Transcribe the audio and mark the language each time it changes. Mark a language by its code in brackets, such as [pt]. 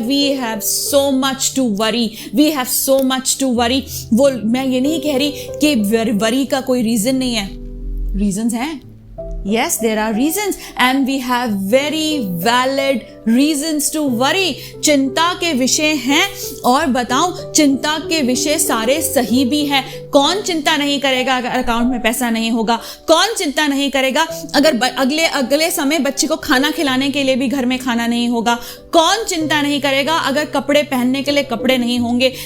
[en] We have so much to worry. [hi] वो मैं ये नहीं कह रही कि वरी का कोई रीजन नहीं है, रीजंस हैं, [en] Yes, there are reasons and we have very valid reasons to worry. [hi] चिंता के विषय हैं और बताऊं, चिंता के विषय सारे सही भी हैं। कौन चिंता नहीं करेगा अगर अकाउंट में पैसा नहीं होगा? कौन चिंता नहीं करेगा अगर अगले समय बच्चे को खाना खिलाने के लिए भी घर में खाना नहीं होगा? कौन चिंता नहीं करेगा अगर कपड़े पहनने के लिए कपड़े नहीं होंगे?